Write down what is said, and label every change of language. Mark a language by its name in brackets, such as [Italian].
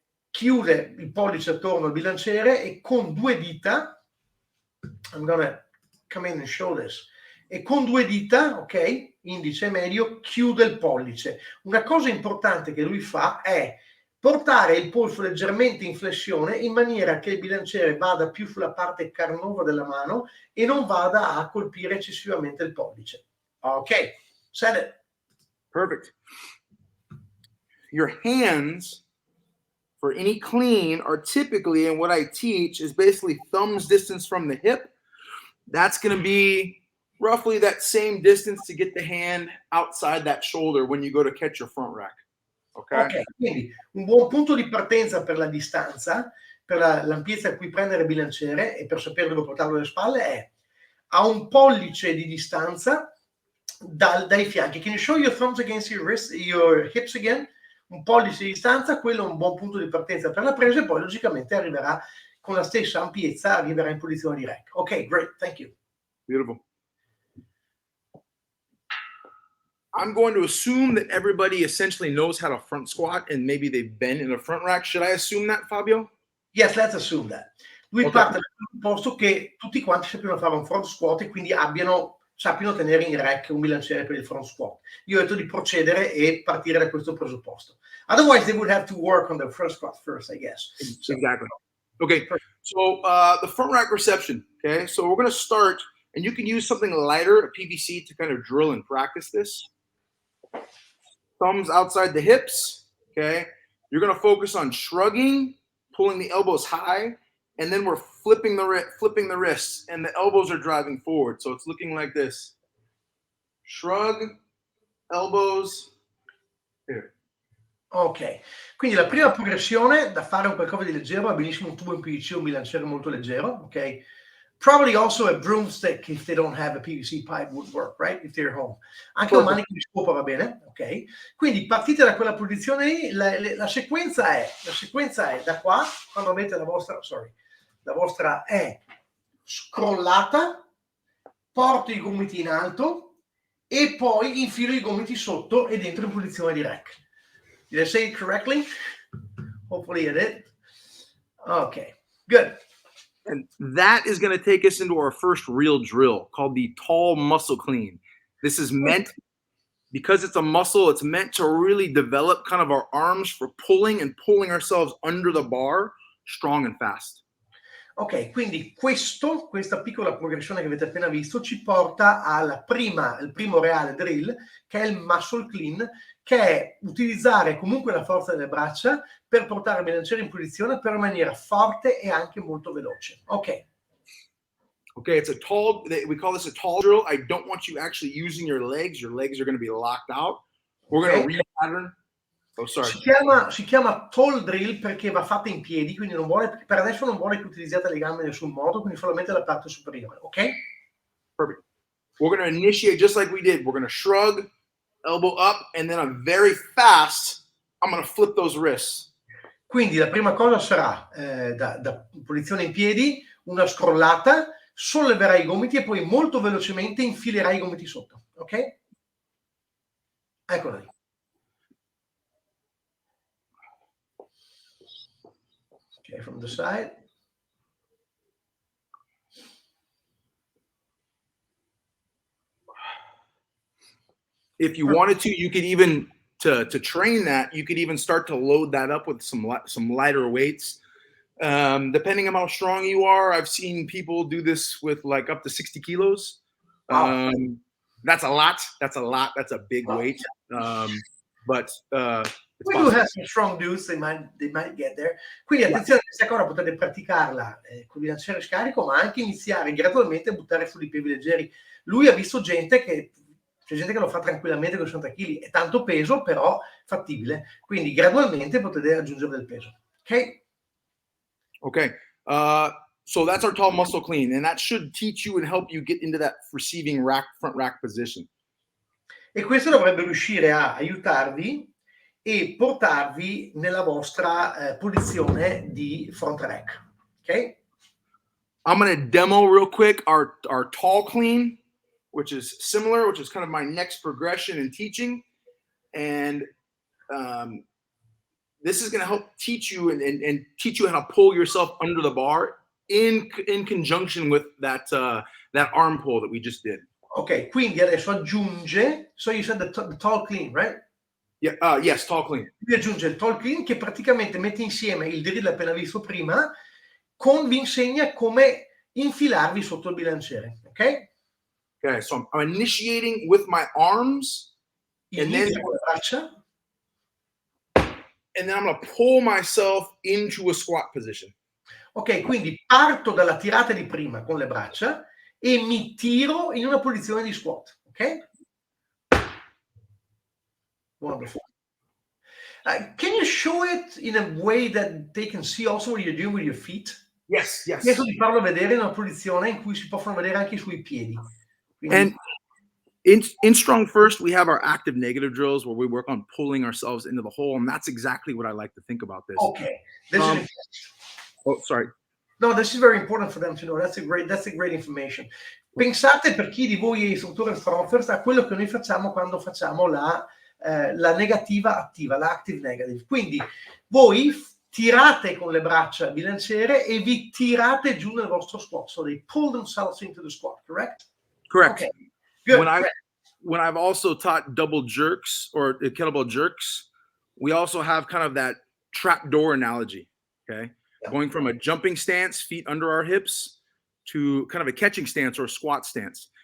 [Italian] Chiude il pollice attorno al bilanciere e con due dita, [English] I'm gonna come in and show this, [Italian] e con due dita, ok, indice e medio, chiude il pollice. Una cosa importante che lui fa è portare il polso leggermente in flessione in maniera che il bilanciere vada più sulla parte carnosa della mano e non vada a colpire eccessivamente il pollice. [English] Ok, said it. Perfect. Your hands for any clean are typically, and what I teach is basically thumbs distance from the hip. That's going to be roughly that same distance to get the hand outside that shoulder when you go to catch your front rack. [Italian] Ok, quindi un buon punto di partenza per la distanza, per l'ampiezza a cui prendere il bilanciere e per sapere dove portarlo alle spalle è a un pollice di distanza dai fianchi. [English] Can you show your thumbs against your hips again? [Italian] Un pollice di distanza, quello è un buon punto di partenza per la presa e poi logicamente arriverà con la stessa ampiezza, arriverà in posizione di rack. [English] Ok, great, thank you. Beautiful. I'm going to assume that everybody essentially knows how to front squat and maybe they've been in a front rack. Should I assume that, Fabio? Yes, let's assume that. [Italian] Lui parte dal presupposto che tutti quanti sappiano fare un front squat e quindi sappiano tenere in rack un bilanciere per il front squat. Io ho detto di procedere e partire da questo presupposto. [English] Otherwise, they would have to work on the front squat first, I guess. So, exactly. Okay, so the front rack reception. Okay, so we're going to start, and you can use something lighter, a PVC, to kind of drill and practice this. Thumbs outside the hips. Okay, you're going to focus on shrugging, pulling the elbows high, and then we're flipping the wrists, and the elbows are driving forward. So it's looking like this. Shrug, elbows, here. [Italian] Ok, quindi la prima progressione da fare un qualcosa di leggero, va benissimo un tubo in PVC, un bilanciere molto leggero, ok? [English] Probably also a broomstick if they don't have a PVC pipe would work, right? If they're home. [Italian] Anche un manico di scopa va bene, ok? Quindi partite da quella posizione lì, la sequenza è da qua, quando avete la vostra è scrollata, porto i gomiti in alto e poi infilo i gomiti sotto ed entro in posizione di rack. [English] Did I say it correctly? Hopefully I did. Okay, good. And that is going to take us into our first real drill called the tall muscle clean. This is meant, because it's a muscle, it's meant to really develop kind of our arms for pulling ourselves under the bar strong and fast. [Italian] Ok, quindi questa piccola progressione che avete appena visto ci porta al primo reale drill, che è il muscle clean, che è utilizzare comunque la forza delle braccia per portare il bilanciere in posizione per maniera forte e anche molto veloce. Ok. [English] Okay, it's a tall, we call this a tall drill. I don't want you actually using your legs. Your legs are going to be locked out. We're going to repattern. Oh, sorry. [Italian] Si chiama tall drill perché va fatta in piedi, quindi non vuole, per adesso non vuole che utilizzate le gambe in nessun modo, quindi solamente la parte superiore, ok? [English] Perfect. We're going to initiate just like we did. We're going to shrug, elbow up, and then I'm very fast. I'm going to flip those wrists. [Italian] Quindi la prima cosa sarà da posizione in piedi, una scrollata, solleverai i gomiti e poi molto velocemente infilerai i gomiti sotto, ok? Eccola lì. [English] Okay, from the side. If you wanted to, you could even to train that. You could even start to load that up with some lighter weights. Depending on how strong you are, I've seen people do this with like up to 60 kilos. That's a lot. That's a big weight. But we do have some strong dudes, they might get there. [Italian] Quindi attenzione, questa cosa potete praticarla con il bilanciere scarico, ma anche iniziare gradualmente a buttare su dei pesi leggeri. Lui ha visto gente che c'è gente che lo fa tranquillamente con 60 kg, è tanto peso, però fattibile. Quindi gradualmente potete aggiungere del peso. Ok? [English] Okay. So that's our tall muscle clean, and that should teach you and help you get into that receiving front rack position. [Italian] E questo dovrebbe riuscire a aiutarvi e portarvi nella vostra posizione di front rack. Ok? [English] I'm going to demo real quick our tall clean, which is similar, which is kind of my next progression in teaching. And this is going to help teach you and teach you how to pull yourself under the bar in conjunction with that arm pull that we just did. [Italian] Ok, quindi adesso aggiunge, [English] so you said the tall clean, right? Yeah, yes, tall clean. [Italian] Quindi aggiunge il tall clean che praticamente mette insieme il drill appena visto prima, vi insegna come infilarvi sotto il bilanciere, ok? [English] Okay, so I'm initiating with my arms, and then [Italian] con le braccia. [English] And then I'm going to pull myself into a squat position. [Italian] Ok, quindi parto dalla tirata di prima con le braccia e mi tiro in una posizione di squat, ok? [English] Wonderful. Can you show it in a way that they can see also what you're doing with your feet? Yes. [Italian] Chiesto di farlo vedere in una posizione in cui si possono vedere anche i suoi piedi. Quindi... [English] And in Strongfirst, we have our active negative drills where we work on pulling ourselves into the hole, and that's exactly what I like to think about this. Okay. Oh, sorry. No, this is very important for them to know. That's a great information. [Italian] Pensate, per chi di voi è istruttore Strongfirst, a quello che noi facciamo quando facciamo la negativa attiva, la active negative. Quindi voi tirate con le braccia bilanciere e vi tirate giù nel vostro squat. [English] So they pull themselves into the squat, correct? Correct. Okay. Good. When I've also taught double jerks or kettlebell jerks, we also have kind of that trap door analogy, okay? Yeah. Going from a jumping stance, feet under our hips, to kind of a catching stance or a squat stance.